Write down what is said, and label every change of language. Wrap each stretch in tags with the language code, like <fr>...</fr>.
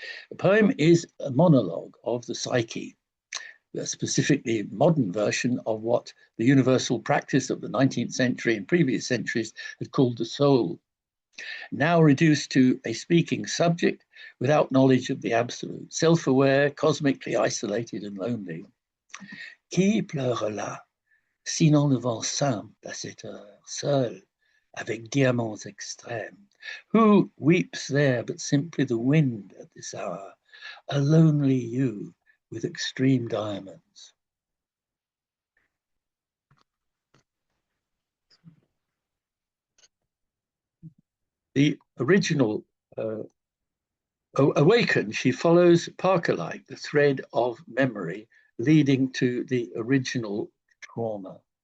<en>The poem is a monologue of the psyche, a specifically modern version of what the universal practice of the 19th century and previous centuries had called the soul, now reduced to a speaking subject without knowledge of the absolute, self-aware, cosmically isolated and lonely.</en> <fr>Qui pleure là, sinon le vent simple à cette heure, seul, avec diamants extrêmes?</fr> <en>Who weeps there but simply the wind at this hour, a lonely you with extreme diamonds? The original Awakened, she follows Parker-like the thread of memory leading to the original trauma.</en>